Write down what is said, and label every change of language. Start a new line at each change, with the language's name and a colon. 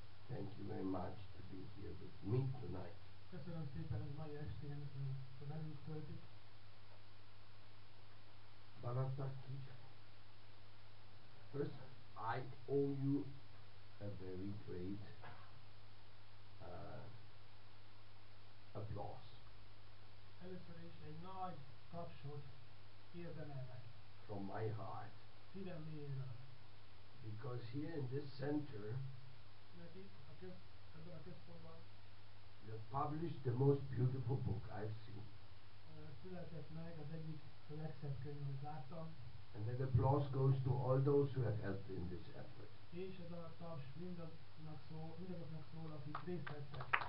English: Thank you very much to be here with me tonight.
Hungarian: Köszönöm szépen, hogy mai estén velünk töltik. Barataki.
English: First, I owe you a very great applause.
Hungarian: Először is egy nagy tapsot érdemelnek.
English: From my heart.
Hungarian: Szívem mélyéről.
English: Because here in this center,
Hungarian: Mert itt ebben a központban
English: you have published the most beautiful book I've seen.
Hungarian: Született meg az egyik legszebb könyv, amit láttam.
English: And that applause goes to all those who have helped in this effort.
Hungarian: És ez a taps mindazoknak szól, akik részt vettek.